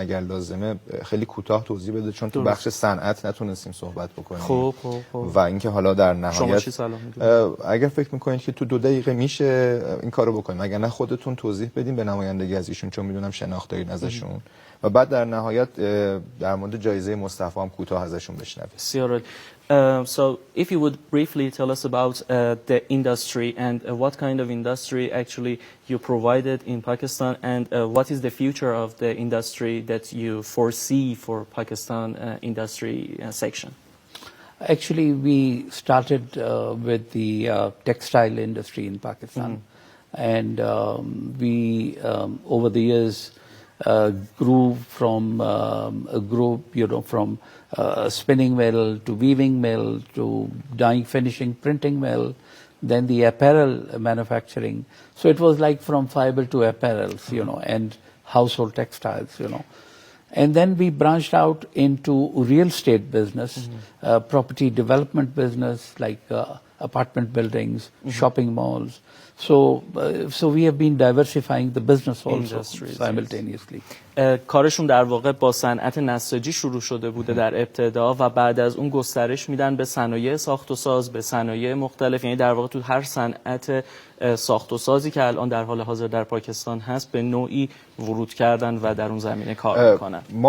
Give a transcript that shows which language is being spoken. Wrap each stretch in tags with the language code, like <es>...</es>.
<fa>اگر لازمه خیلی کوتاه توضیح بده، چون تو بخش صنعت نتونستیم صحبت بکنیم. خب و اینکه حالا در شما نهایت چی سلام می‌دونید؟ اگر فکر می‌کنید که تو 2 دقیقه میشه این کارو بکنیم، اگر نه خودتون توضیح بدین به نمایندگی از ایشون، چون میدونم شناخت دارین ازشون، و بعد در نهایت در مورد جایزه مصطفی هم کوتاه ازشون بشنوید. بسیار عالی.</fa> <en>So if you would briefly tell us about the industry and what kind of industry actually you provided in Pakistan, and what is the future of the industry that you foresee for Pakistan industry section? Actually, we started with the textile industry in Pakistan, and we over the years grew from a group, from spinning mill to weaving mill to dyeing, finishing, printing mill, then the apparel manufacturing. So it was like from fiber to apparels, and household textiles, And then we branched out into real estate business, property development business, like apartment buildings, shopping malls. So we have been diversifying the business also simultaneously.</en> <fa>کارشون در واقع با صنعت نساجی شروع شده بوده در ابتدا و بعد از اون گسترش میدن به صنایع ساخت و ساز، به صنایع مختلف، یعنی در واقع تو هر صنعت ساخت و سازی که الان در حال حاضر در پاکستان هست به نوعی ورود کردن و در اون زمینه کار میکنن.</fa>